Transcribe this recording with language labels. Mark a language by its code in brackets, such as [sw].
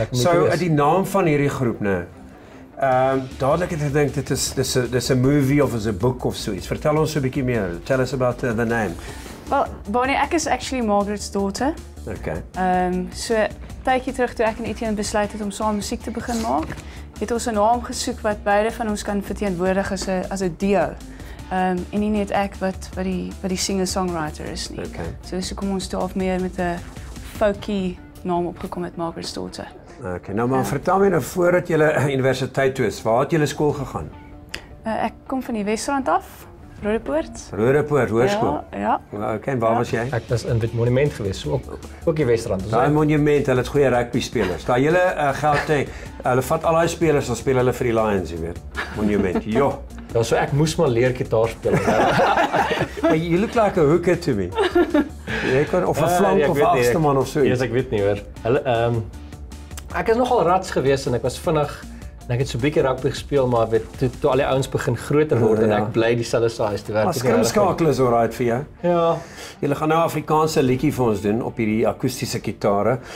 [af] So die naam van hierdie groep, né? Dadelik het ek gedink dis 'n movie of is 'n boek of so iets. Vertel ons 'n bietjie meer. [en] Tell us about the name. [af] Well, Bonnie, ek is actually Margaret's daughter. Okay. So tydjie terug toe ek en Etienne besluit het om saam musiek te begin maak, het ons 'n naam gesoek wat beide van ons kan verteenwoordig as 'n duo. En nie net ek wat die singer-songwriter is nie. Okay. So kom ons toe af meer met 'n folky naam opgekom met Margaret's daughter. Okay, nou maar vertel my nou voordat jy universiteit toe is, waar het jy skool gegaan? Ek kom van die Wesrand af, Rodepoort. Rodepoort Hoërskool. Ja. Okay, en waar was jy? Ek was in dit monument geweest, so ook die Wesrand. Daai monument, hulle het goeie rugby spelers. Daai hele Gauteng, hulle vat al daai spelers en speel hulle vir die Lions, jy weet. Monument. Jo. Ja, so ek moes maar leer gitaar speel. Maar [en] you look like a hooker to me. [af] Jy kan of 'n flank of 'n agste man of so iets. Ja, ek weet nie hoor. Hulle ek is nogal rats geweest en ek was vinnig en ek het so 'n bietjie rugby gespeel, maar weet toe al die ouens begin groter word en ek bly dieselfde size te werk. Maar skrimskakel is alright vir jou. Ja. Julle gaan nou 'n Afrikaanse liedjie vir ons doen op hierdie akoestiese gitare.